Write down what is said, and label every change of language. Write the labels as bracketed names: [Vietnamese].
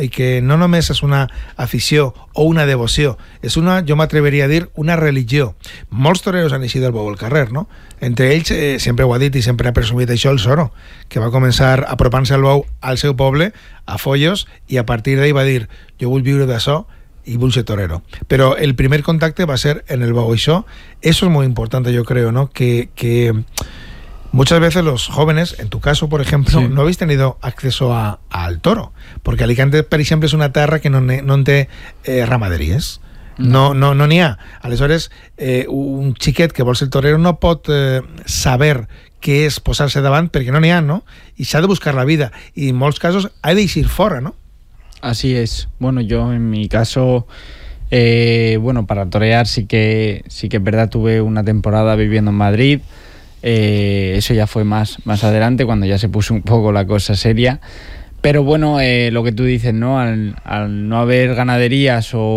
[Catalan] I que no només és una afició o una devoció, és una, jo m'atreveria a dir, una religió. Molts toreros han eixit al bou al carrer, no? Entre ells, sempre ho ha dit i sempre ha presumit això, el Soro, que va començar apropant-se al bou al seu poble, a Foios, i a partir d'ahí va dir, jo vull viure d'això i vull ser torero. Però el primer contacte va ser en el bou. [Spanish] Eso es muy importante, yo creo, ¿no? Que muchas veces los jóvenes, en tu caso, por ejemplo, sí, no habéis tenido acceso al toro. Porque Alicante, por ejemplo, es una tierra que [Catalan] no te ramaderies. No n'hi ha. Aleshores, un xiquet que vol ser torero no pot saber què és posar-se davant, perquè no n'hi ha, no? I s'ha de buscar la vida. I en molts casos ha d'eixir fora, no? [Spanish] Así es. Bueno, yo en mi caso, bueno, para torear sí que es verdad, tuve una temporada viviendo en Madrid. Eso ya fue más adelante, cuando ya se puso un poco la cosa seria. Pero bueno, lo que tú dices, ¿no? Al no haber ganaderías